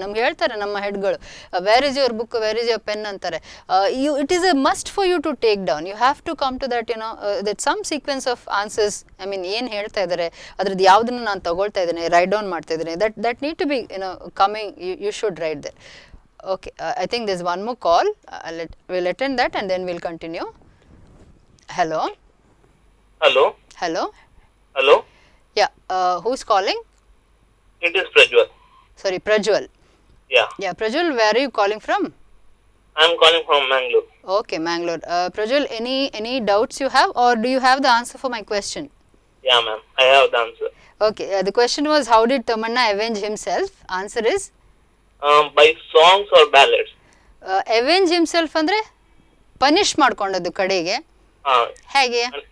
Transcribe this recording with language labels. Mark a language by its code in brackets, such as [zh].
[kn] ನಮ್ಗೆ ಹೇಳ್ತಾರೆ ನಮ್ಮ ಹೆಡ್ಗಳು, [en] where is your book, where is your pen [kn] ಅಂತಾರೆ. [en] It is a must for you to take down. You have to come to that that some sequence of answers. I mean [kn] ಏನು ಹೇಳ್ತಾ ಇದ್ದಾರೆ, ಅದ್ರದ್ದು ಯಾವುದನ್ನು ನಾನು ತಗೊಳ್ತಾ ಇದ್ದೇನೆ, ರೈಟ್ ಡೌನ್ ಮಾಡ್ತಾ ಇದ್ದೇನೆ, [en] that need to be coming. You should write there. Okay, I think there's one more call. We'll attend that and then we'll continue. Hello. Hello. Hello. Hello. Yeah. Who's calling? It is Prajwal. Sorry, Prajwal. Yeah. Yeah, Prajwal, where are you calling from? I am calling from Mangalore. Okay, Mangalore. Prajwal, any doubts you have, or do you have the answer for my question? Yeah, ma'am. I have the answer. Okay. The question was, how did Tamanna avenge himself? Answer is By songs or ballads. [kn] avenge himself ಅಂದ್ರೆ punish ಮಾಡ್ಕೊಂಡದ್ದು ಕಡೆಗೆ ಹೇಗೆ?